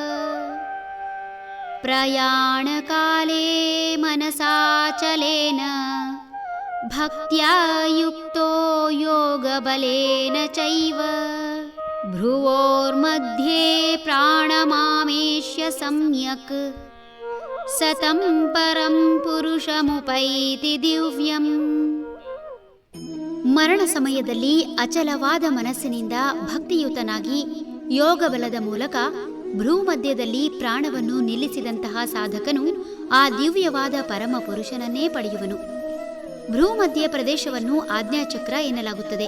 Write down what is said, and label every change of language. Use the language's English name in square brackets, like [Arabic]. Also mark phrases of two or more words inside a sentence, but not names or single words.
[Sanskrit] प्रयाणकाले मनसाचलेन भक्त्या युक्तो योगबलेन चैव भ्रुवोर्मध्ये प्राणमामेष्य सम्यक् सतं परं ಪುರುಷಮುಪೈತಿ ದಿವ್ಯಂ. [Kannada] ಮರಣ ಸಮಯದಲ್ಲಿ ಅಚಲವಾದ ಮನಸ್ಸಿನಿಂದ ಭಕ್ತಿಯುತನಾಗಿ ಯೋಗಬಲದ ಮೂಲಕ ಭ್ರೂಮಧ್ಯದಲ್ಲಿ ಪ್ರಾಣವನ್ನು ನಿಲ್ಲಿಸಿದಂತಹ ಸಾಧಕನು ಆ ದಿವ್ಯವಾದ ಪರಮ ಪುರುಷನನ್ನೇ ಪಡೆಯುವನು. ಭ್ರೂಮಧ್ಯ ಪ್ರದೇಶವನ್ನು ಆಜ್ಞಾಚಕ್ರ ಎನ್ನಲಾಗುತ್ತದೆ.